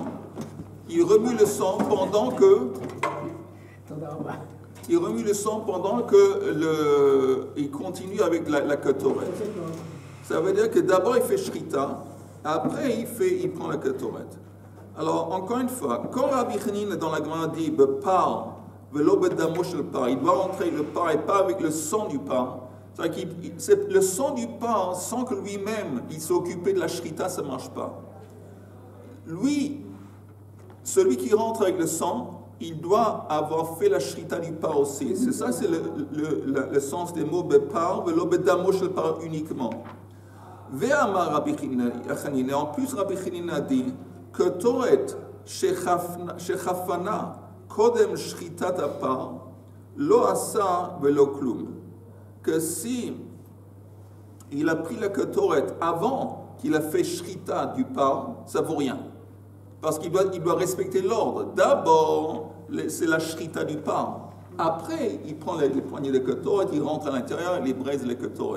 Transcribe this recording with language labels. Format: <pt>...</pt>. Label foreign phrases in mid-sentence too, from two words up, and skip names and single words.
<fr>Il remue le sang pendant que... il continue avec la ketoret. Ça veut dire que d'abord il fait shrita, après il prend la ketoret. Alors, encore une fois, quand Rabbi Chanin dans la Gemara dit</fr> <he>בפר ולא בדמו של פר,</he> <fr>il doit rentrer le par et pas avec le sang du par. C'est le sang du par, sans que lui-même il s'est occupé de la shrita, ça ne marche pas. Lui, celui qui rentre avec le sang, il doit avoir fait la shrita du par aussi. C'est ça, c'est le sens des mots</fr> <he>בפר ולא בדמו של פר</he> <fr>uniquement.</fr> <he>ואמר רבי חנין,</he> <fr>et en plus Rabbi Chanin a dit que</fr> <he>קטורת שחפנה קודם שחיטת הפר לא עשה ולא כלום,</he> <fr>que si il a pris la ketoret avant qu'il a fait shrita du par, ça vaut rien, parce qu'il doit respecter l'ordre. D'abord c'est la shrita du par, après il prend les poignées de ketoret, il rentre à l'intérieur et il braise les ketoret.</fr>